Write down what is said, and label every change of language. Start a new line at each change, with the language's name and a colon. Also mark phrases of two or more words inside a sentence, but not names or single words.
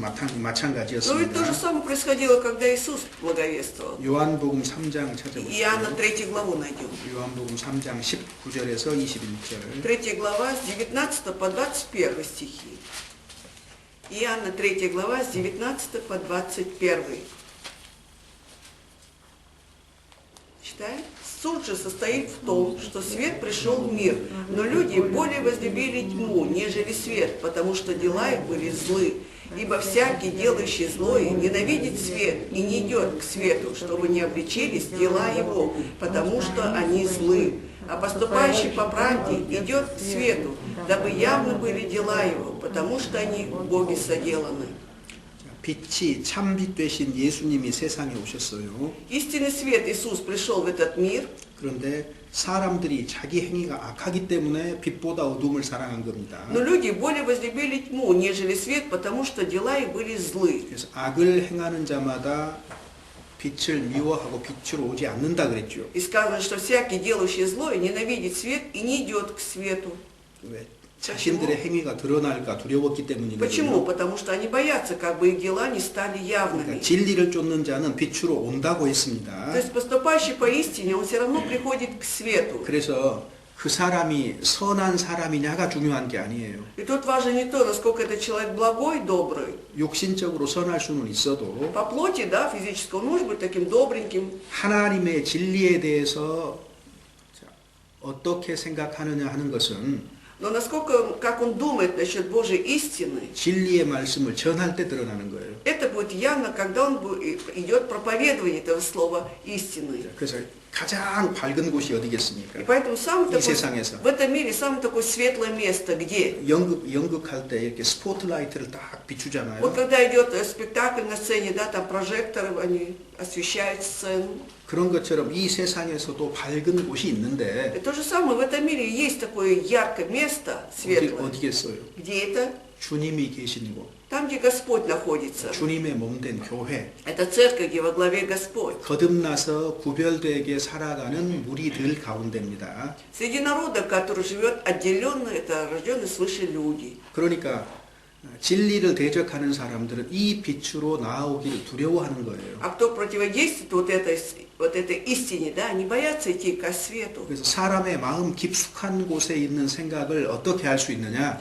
Russian: Но ведь то же
Korean: 마찬가지였습니다.
Russian: самое происходило, когда Иисус благовествовал.
Korean: 요한복음 3장
Russian: Иоанна
Korean: 찾아보세요.
Russian: 3 главу найдем.
Korean: 요한복음 3장 19절에서 21절.
Russian: 3 глава с 19 по 21 стихи. Иоанна 3 глава с 19 по 21. Читаем? Суд же состоит в том, что свет пришел в мир, но люди более возлюбили тьму, нежели свет, потому что дела их были злы. Ибо всякий, делающий злое, ненавидит свет и не идет к свету, чтобы не обличились дела его, потому что они злы. А поступающий по правде идет к свету, дабы явны были дела его, потому что они в Боге соделаны.
Korean: 빛이 참빛 되신 예수님이 세상에 오셨어요.
Russian: Истинный свет Иисус пришел в этот мир,
Korean: 그런데 사람들이 자기 행위가 악하기 때문에 빛보다 어둠을 사랑한 겁니다.
Russian: но люди более возлюбили тьму, нежели свет, потому что дела их были злы.
Korean: 그래서 악을 행하는 자마다 빛을 미워하고 빛으로 오지 않는다 그랬죠.
Russian: И сказано, что всякий, делающий злое, ненавидит свет и не идет к свету.
Korean: 왜? 자신들의 행위가 드러날까 두려웠기 때문이거든요.
Russian: Почему? Потому что они боятся, как бы их дела не стали явными.
Korean: 그러니까 진리를 쫓는 자는 빛으로 온다고
Russian: То
Korean: 했습니다.
Russian: есть поступающий по истине, он все равно приходит к свету.
Korean: 그래서 그 사람이 선한 사람이냐가 중요한 게 아니에요.
Russian: И тут важно не то, насколько этот человек благой, добрый.
Korean: 육신적으로 선할 수는 있어도
Russian: По плоти, да, физически, он может быть таким добреньким.
Korean: 하나님의 진리에 대해서 어떻게 생각하느냐 하는 것은
Russian: Но насколько, как он думает насчет Божьей истины,
Korean: 진리의 말씀을 전할 때 드러나는 거예요.
Russian: это будет явно, когда он идет проповедование этого слова истины.
Korean: 그래서 가장 밝은 곳이
Russian: И
Korean: 어디겠습니까?
Russian: поэтому самое
Korean: 이
Russian: такое,
Korean: 세상에서.
Russian: в этом мире самое такое светлое место, где?
Korean: 연극할 때 이렇게 스포트라이트를 딱 비추잖아요.
Russian: Вот когда идет спектакль на сцене, да, там прожекторы, они освещают сцену.
Korean: 그런 것처럼 이 세상에서도 밝은 곳이 있는데
Russian: И то же самое в этом мире есть такое яркое место, светлое.
Korean: 어디겠어요?
Russian: Где это?
Korean: 주님이 계신 곳,
Russian: Там, где Господь находится.
Korean: 주님의 몸된 교회,
Russian: Это церковь, где во главе Господь.
Korean: 거듭나서 구별되게 살아가는 무리들 가운데입니다.
Russian: Среди народа, который живет отделенно, это рожденные свыше люди.
Korean: 그러니까 진리를 대적하는 사람들은 이 빛으로 나오기를 두려워하는 거예요.
Russian: А кто противодействует вот этой истине, да, они боятся идти ко свету.
Korean: 그래서 사람의 마음 깊숙한 곳에 있는 생각을 어떻게 할 수 있느냐?